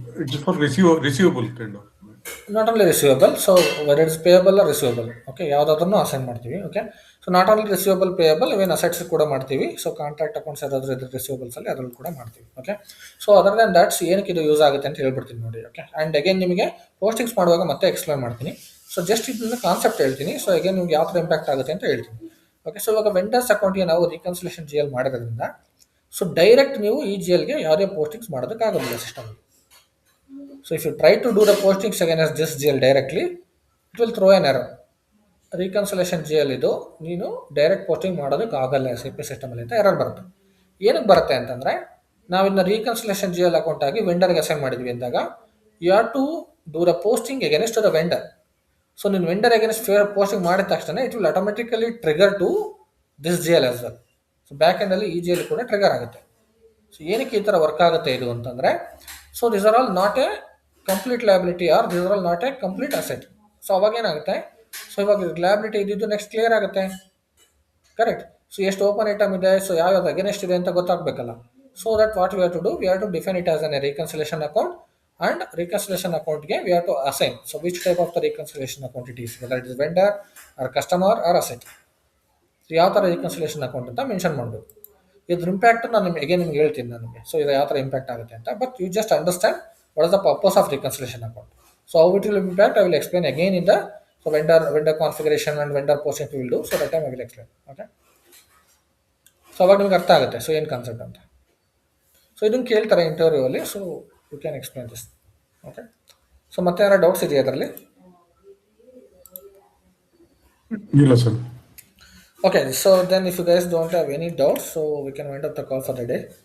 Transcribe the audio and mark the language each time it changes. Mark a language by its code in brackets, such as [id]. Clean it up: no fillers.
[en] it's for receivable kind of. not only receivable, so whether it's payable or receivable, okay, [kn] ಯಾವುದಾದ್ರೂ assign ಮಾಡ್ತೀವಿ. Okay, so not only receivable payable, ಇವೇನ್ assets ಕೂಡ ಮಾಡ್ತೀವಿ. So contract accounts ಯಾರಾದರೂ ಇದ್ರೆ receivables ಅಲ್ಲಿ ಅದರಲ್ಲಿ ಕೂಡ ಮಾಡ್ತೀವಿ. Okay, so other than that's ಏನಕ್ಕೆ ಇದು ಯೂಸ್ ಆಗುತ್ತೆ ಅಂತ ಹೇಳ್ಬಿಡ್ತೀನಿ ನೋಡಿ. ಓಕೆ, ಆ್ಯಂಡ್ ಅಗೇನ್ ನಿಮಗೆ ಪೋಸ್ಟಿಂಗ್ಸ್ ಮಾಡುವಾಗ ಮತ್ತೆ ಎಕ್ಸ್ಪ್ಲೇನ್ ಮಾಡ್ತೀನಿ. ಸೊ ಜಸ್ಟ್ ಇದನ್ನ ಕಾನ್ಸೆಪ್ಟ್ ಹೇಳ್ತೀನಿ. ಸೊ ಅಗೇನ್ ನಿಮ್ಗೆ ಯಾವ ಥರ ಇಂಪ್ಯಾಕ್ಟ್ ಆಗುತ್ತೆ ಅಂತ ಹೇಳ್ತೀನಿ. ಓಕೆ, ಸೊ ಇವಾಗ ವೆಂಡರ್ಸ್ ಅಕೌಂಟ್ಗೆ ನಾವು ರೀಕನ್ಸಿಲೇಷನ್ ಜಿ ಎಲ್ ಮಾಡೋದ್ರಿಂದ ಸೊ ಡೈರೆಕ್ಟ್ ನೀವು ಈ ಜಿ ಎಲ್ಗೆ ಯಾವುದೇ postings ಮಾಡೋದಕ್ಕಾಗೋದಿಲ್ಲ ಸಿಸ್ಟಮಲ್ಲಿ. [en] So if you try to do the postings again as this GL directly, it will throw an error. [kn] Reconciliation GL ಇದು ನೀನು ಡೈರೆಕ್ಟ್ ಪೋಸ್ಟಿಂಗ್ ಮಾಡೋದಕ್ಕಾಗಲ್ಲ SAP ಸಿಸ್ಟಮಲ್ಲಿ ಅಂತ error ಬರುತ್ತೆ. ಏನಕ್ಕೆ ಬರುತ್ತೆ ಅಂತಂದರೆ ನಾವು ಇದನ್ನ ರೀಕನ್ಸಿಲೇಷನ್ GL ಅಕೌಂಟ್ ಆಗಿ ವೆಂಡರ್ಗೆ ಅಸೈನ್ ಮಾಡಿದ್ವಿ ಅಂದಾಗ [en] You have to do the posting against the vendor. So [kn] ನೀನು [en] vendor against posting [kn] ಮಾಡಿದ ತಕ್ಷಣ [en] It will automatically trigger to this GL as well. [kn] So back ಎಂಡಲ್ಲಿ ಈ GL ಕೂಡ ಟ್ರಿಗರ್ ಆಗುತ್ತೆ. ಸೊ ಏನಕ್ಕೆ ಈ ಥರ ವರ್ಕ್ ಆಗುತ್ತೆ ಇದು ಅಂತಂದರೆ so [en] This are all not a complete liability are this are all not a complete asset. [kn] So ಅವಾಗ ಏನಾಗುತ್ತೆ, ಸೊ ಇವಾಗ ಲಯಬಿಲಿಟಿ ಇದ್ದಿದ್ದು ನೆಕ್ಸ್ಟ್ ಕ್ಲಿಯರ್ ಆಗುತ್ತೆ. ಕರೆಕ್ಟ್. ಸೊ ಎಷ್ಟು ಓಪನ್ ಐಟಮ್ ಇದೆ, ಸೊ ಯಾವ್ಯಾವ್ದು ಅಗೇನೆಸ್ಟ್ ಇದೆ ಅಂತ ಗೊತ್ತಾಗಬೇಕಲ್ಲ. [en] So that what we have to do, we have to define it as an reconciliation account and reconciliation ಅಕೌಂಟ್ಗೆ we have to assign. So which type of the reconciliation account it is, whether it is vendor or customer or asset. [kn] So ಯಾವ ಥರ reconciliation account ಅಂತ mention ಮಾಡಬೇಕು. ಇದ್ರ impact ನಾನು ನಿಮ್ಗೆ ಹೇಳ್ತೀನಿ ನನಗೆ. ಸೊ ಇದು ಯಾವ ಥರ ಇಂಪ್ಯಾಕ್ಟ್ ಆಗುತ್ತೆ ಅಂತ. [en] But you just understand what is the purpose of reconciliation account. So how it will impact, I will explain again in the vendor configuration and vendor posting we will do. So that time I will explain. [kn] Okay, so aವಾಗ ನಿಮಗೆ ಅರ್ಥ ಆಗುತ್ತೆ so ಏನು concept ಅಂತ. So ಇದನ್ನು ಕೇಳ್ತಾರೆ interview ಅಲ್ಲಿ. [en] So you can explain this. [kn] Okay, so ಮತ್ತೆ ಏನಾರ ಡೌಟ್ಸ್ ಇದೆಯಾ ಅದರಲ್ಲಿ? ಇಲ್ಲ sir. [en] Okay, so then if you guys don't have any doubts so we can wind up the call for the day.